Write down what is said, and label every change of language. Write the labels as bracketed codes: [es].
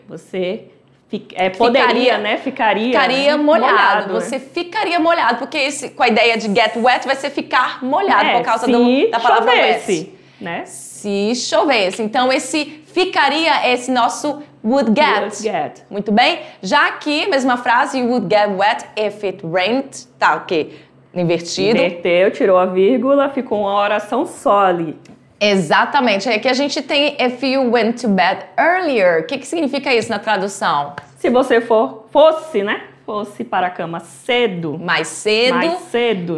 [pt] Você poderia, né? Ficaria molhado. Você ficaria molhado, porque com a ideia de get wet vai ser ficar molhado por causa da palavra wet. Né? Se chovesse. Então esse ficaria é esse nosso would get. Muito bem? [en] Já aqui, mesma frase, you would get wet if it rained. [pt] Tá, ok. Invertido. Inverteu, tirou a vírgula, ficou uma oração só ali. Exatamente. Aqui a gente tem [en] if you went to bed earlier. [pt] O que significa isso na tradução? Se você fosse para a cama cedo. Mais cedo,